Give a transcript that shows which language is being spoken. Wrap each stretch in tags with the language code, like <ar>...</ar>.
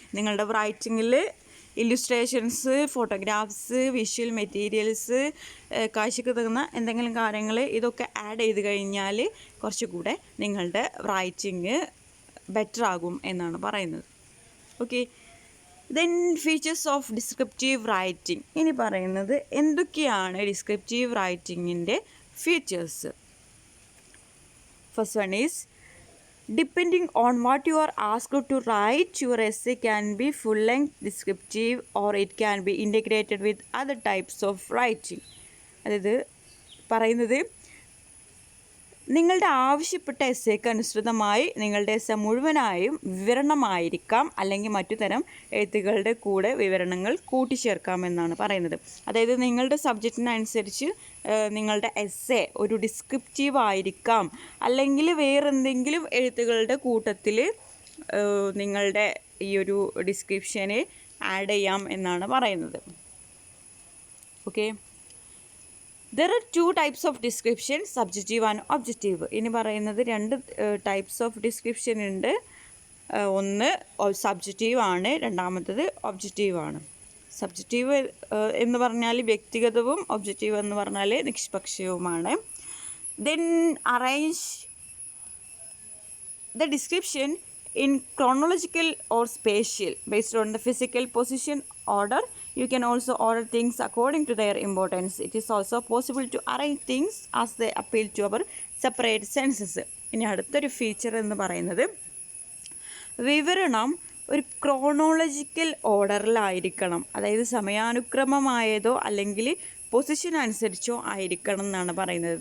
<ml>നിങ്ങളുടെ റൈറ്റിങ്ങിൽ illustrations, photographs, visual materials, കാഴ്ചക്ക് തരുന്ന എന്തെങ്കിലും കാര്യങ്ങൾ ഇതൊക്കെ ആഡ് ചെയ്ത് കഴിഞ്ഞാൽ കുറച്ചുകൂടെ നിങ്ങളുടെ റൈറ്റിങ് ബെറ്റർ ആകും എന്നാണ് പറയുന്നത്.</ml> <en>Okay, then features of descriptive writing.</en> <ml>ഇനി പറയുന്നത് എന്തൊക്കെയാണ് descriptive റൈറ്റിങ്ങിൻ്റെ features. First one is</ml> <en>depending on what you are asked to write, your essay can be full-length descriptive or it can be integrated with other types of writing.</en> <ml>അതായത് പറയുന്നത് നിങ്ങളുടെ ആവശ്യപ്പെട്ട എസ്സേക്ക് അനുസൃതമായി നിങ്ങളുടെ essay മുഴുവനായും വിവരണമായിരിക്കാം, അല്ലെങ്കിൽ മറ്റു തരം എഴുത്തുകളുടെ കൂടെ വിവരണങ്ങൾ കൂട്ടിച്ചേർക്കാമെന്നാണ് പറയുന്നത്. അതായത് നിങ്ങളുടെ സബ്ജക്റ്റിനനുസരിച്ച് നിങ്ങളുടെ എസ്സേ ഒരു ഡിസ്ക്രിപ്റ്റീവ് ആയിരിക്കാം, അല്ലെങ്കിൽ വേറെന്തെങ്കിലും എഴുത്തുകളുടെ കൂട്ടത്തിൽ നിങ്ങളുടെ ഈ ഒരു ഡിസ്ക്രിപ്ഷന് ആഡ് ചെയ്യാം എന്നാണ് പറയുന്നത്.</ml> <en>Okay, there are two types of description, subjective and objective.</en> <ml>ഇനി പറയുന്നത് രണ്ട് ടൈപ്സ് ഓഫ് ഡിസ്ക്രിപ്ഷൻ ഉണ്ട്. ഒന്ന് സബ്ജക്റ്റീവ് ആണ്, രണ്ടാമത്തത് ഒബ്ജക്റ്റീവ് ആണ്. സബ്ജക്റ്റീവ് എന്ന് പറഞ്ഞാൽ വ്യക്തിഗതവും ഒബ്ജക്റ്റീവ് എന്ന് പറഞ്ഞാൽ നിഷ്പക്ഷവുമാണ്.</ml> <en>then arrange the description in chronological or spatial based on the physical position order. You can also order things according to their importance. It is also possible to arrange things as they appeal to our separate senses.</en> <ml>ഇനി അടുത്തൊരു feature എന്ന് പറയുന്നത് വിവരണം ഒരു chronological ഓർഡറിലായിരിക്കണം, അതായത് സമയാനുക്രമമായതോ അല്ലെങ്കിൽ position അനുസരിച്ചോ ആയിരിക്കണം എന്നാണ് പറയുന്നത്.</ml>